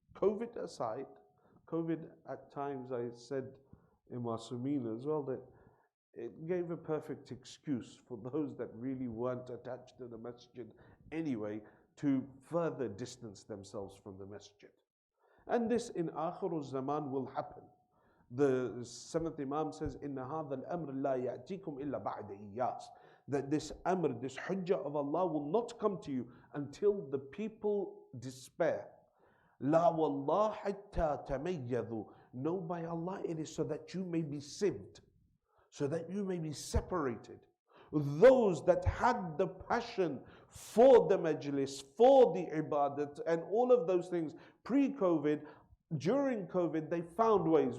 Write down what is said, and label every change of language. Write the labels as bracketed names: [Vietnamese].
[English] COVID aside, COVID at times, I said in Masumeen as well, that it gave a perfect excuse for those that really weren't attached to the masjid anyway to further distance themselves from the masjid. And this in Akhirul Zaman will happen. The seventh Imam says, [Arabic] إِنَّ هَذَا الْأَمْرِ لَا يَأْتِيكُمْ إِلَّا بَعْدَ إِيَّاسٍ. [English] That this amr, this hujjah of Allah will not come to you until the people despair. [Arabic] لَا وَاللَّهِ حَتَّى تَمَيَّذُوا. [English] No, by Allah, it is so that you may be sieved, so that you may be separated. Those that had the passion for the majlis, for the ibadat, and all of those things pre-COVID, during COVID, they found ways.